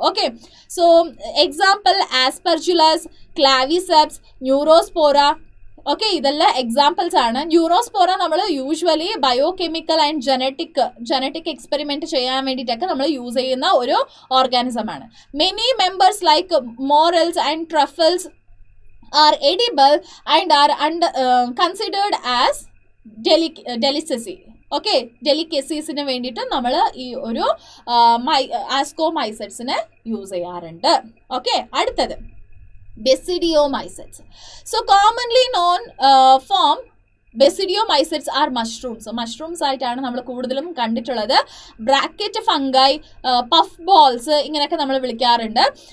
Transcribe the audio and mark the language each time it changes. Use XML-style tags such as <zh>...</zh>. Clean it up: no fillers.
<en>Okay, so example Aspergillus, Claviceps, Neurospora.</en> <ml>Okay, ഇതെല്ലാം examples ആണ്. Neurospora നമ്മൾ usually biochemical and genetic experiment ചെയ്യാൻ വേണ്ടിയിട്ടൊക്കെ നമ്മൾ യൂസ് ചെയ്യുന്ന ഒരു ഓർഗാനിസം ആണ്.</ml> <en>Many members like morels and truffles are edible and are considered as delicacy.</en> <ml>Okay, ഡെലിക്കസീസിന് വേണ്ടിയിട്ട് നമ്മൾ ഈ ഒരു ആസ്കോമൈസെറ്റ്സിനെ യൂസ് ചെയ്യാറുണ്ട്.</ml> <en>Okay, അടുത്തത് basidiomycetes. So commonly known form basidiomycetes are mushrooms.</en> <ml>Mushrooms ആയിട്ടാണ് നമ്മൾ കൂടുതലും കണ്ടിട്ടുള്ളത്. ബ്രാക്കറ്റ് ഫംഗൈ, പഫ് ബോൾസ് ഇങ്ങനെയൊക്കെ നമ്മൾ വിളിക്കാറുണ്ട്.</ml>